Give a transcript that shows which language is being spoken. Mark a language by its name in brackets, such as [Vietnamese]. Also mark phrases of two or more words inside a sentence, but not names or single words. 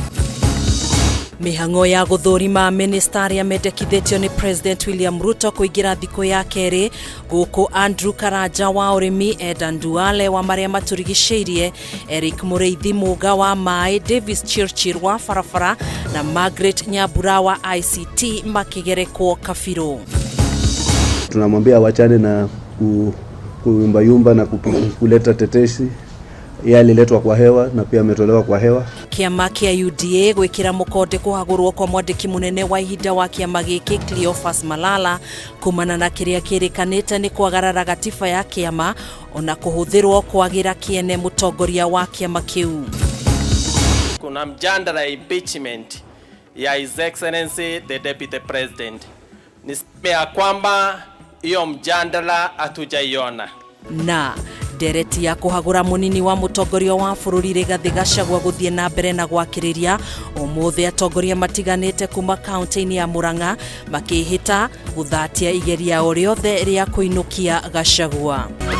[Kikuyu] Mihango ya guthurima ministaria mendekithitio ni President William Ruto kuingira thiko ya keri guku Andrew Karaja wa urimi, Eda Nduale wa maria maturigiceirie, Eric Mureithi Muga wa mai, Davis Chirchir wa farafara na Margaret Nyabura wa ICT makigerekwo Kabiro. [Swahili] Tunamwambia wachane na kuyumba na kuleta tetesi. Yeye aliletwa kwa hewa na pia ametolewa kwa hewa. [Kikuyu] Kiama kia UDA gwikira mukonde kuhagurwo kwa mwandiki munene wa ihinda wa kiama giki Cleophas Malala kumana na kiria kirikanite ni kwagarara gatiba ya kiama ona kuhuthirwo kwagira kiene mutongoria wa kiama kiu. [Swahili] Kuna mjadala impeachment ya [English] His Excellency the Deputy President. [Swahili] Niseme ya kwamba hiyo mjadala hatujaiona. [Kikuyu] Na dereti ya kuhagura munini wa mutongoria wa bururi Rigathi Gachagua guthie na mbere na gwakiriria umuthi atongoria matiganite kuma kaunti-ini ya Murang'a makihita guthatia igeria o riothe ria kuinukia Gachagua.